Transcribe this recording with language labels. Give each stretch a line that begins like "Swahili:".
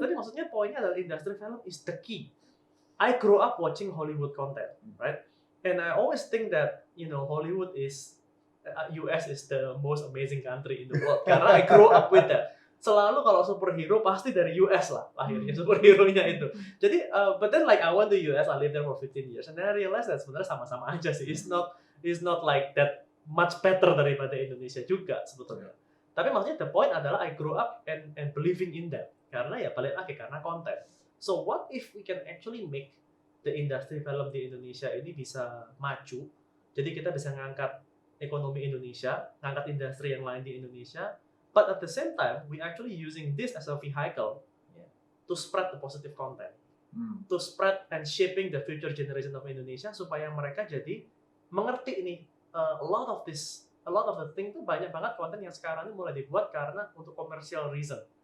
Indonesian: Tadi maksudnya poinnya adalah industri film
English: is the key. I grew up watching Hollywood content, right? And I always think that Hollywood is US is the most amazing country in the world
Indonesian: karena
English: I grew up with that.
Indonesian: Selalu kalau superhero pasti dari US lah lahirnya superhero-nya itu. Jadi
English: but then like I went to US, I lived there for 15 years and then I realized that
Indonesian: sebenarnya sama-sama aja sih.
English: It's not like that much better
Indonesian: daripada Indonesia juga sebetulnya. Tapi maksudnya
English: the point
Indonesian: adalah
English: I grew up and believing in that
Indonesian: karena ya balik lagi karena konten.
English: So what if we can actually make the
Indonesian: industri film di Indonesia
English: ini bisa maju, jadi kita bisa ngangkat ekonomi Indonesia, ngangkat industri yang lain di Indonesia, but at the same time we actually using this as a vehicle to spread the positive content, to spread and shaping the future generation of Indonesia
Indonesian: supaya mereka jadi mengerti ini
English: a lot of the thing
Indonesian: tuh banyak banget konten yang sekarang ini mulai dibuat karena untuk
English: commercial reason.